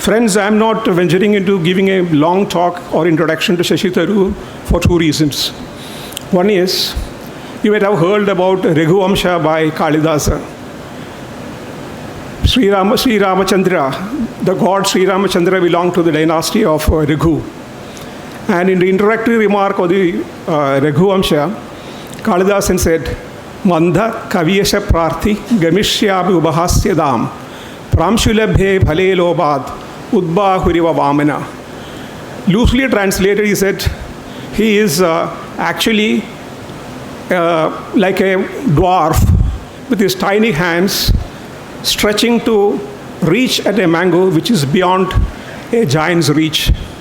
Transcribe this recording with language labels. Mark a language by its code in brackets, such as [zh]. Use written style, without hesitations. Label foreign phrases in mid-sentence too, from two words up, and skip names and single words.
[en] Friends, I'm not venturing into giving a long talk or introduction to Shashi Tharoor for two reasons. One is, you might have heard about Raghuvamsha by Kalidasa. Sri Ramachandra, the god Sri Ramachandra belonged to the dynasty of Raghu. And in the introductory remark of the Raghuvamsha, Kalidasan said, [sa] मन्दः कवियशःप्रार्थी गमिष्याम्युपहास्यताम् प्रांशुलभ्ये फले लोभादुद्बाहुरिव वामनः. [en] Loosely translated, he said, he is actually like a dwarf with his tiny hands stretching to reach at a mango which is beyond a giant's reach.